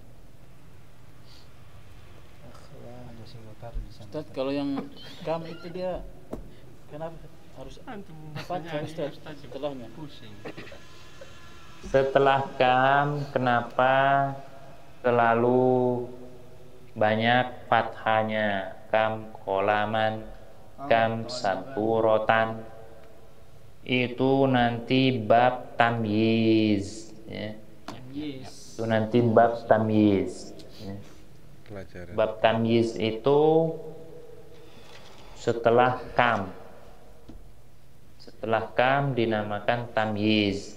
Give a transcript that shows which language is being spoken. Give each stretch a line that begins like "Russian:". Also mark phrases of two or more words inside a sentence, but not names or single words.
Indonesian: Ustaz, kalau yang kam itu dia kenapa harus fathah Ustaz setelahnya? Pusing. Setelah kam, kenapa selalu banyak fathahnya?
Arabic: كم قلمًا، كم سبورةً.
Indonesian: Itu nanti bab tamyiz, ya. Itu nanti bab tamyiz, ya. Pelajaran. Bab tamyiz itu setelah kam. Setelah kam dinamakan tamyiz.